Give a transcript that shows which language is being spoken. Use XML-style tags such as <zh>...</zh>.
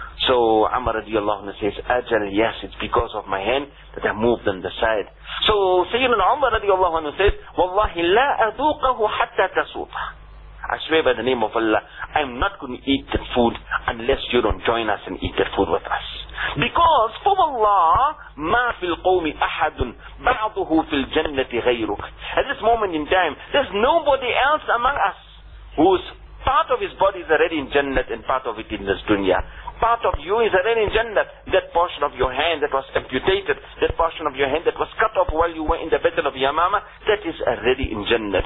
<en>So Amr radiallahu anhu says, أجل, yes, it's because of my hand that I moved on the side. So Sayyidina Umar radiallahu anhu says,</en> <ar>وَاللَّهِ لَا أَذُوقَهُ حَتَّى تَسُوطَ.</ar> <en>I swear by the name of Allah, I'm not going to eat the food unless you don't join us and eat the food with us. Because, for Allah,</en> <ar>مَا فِي الْقَوْمِ أَحَدٌ بَعْضُهُ فِي الْجَنَّةِ غَيْرُكَ.</ar> <en>At this moment in time, there's nobody else among us whose part of his body is already in Jannat and part of it in this dunya. Part of you is already in Jannat. That portion of your hand that was amputated, that portion of your hand that was cut off while you were in the Battle of Yamama, that is already in Jannat.</en>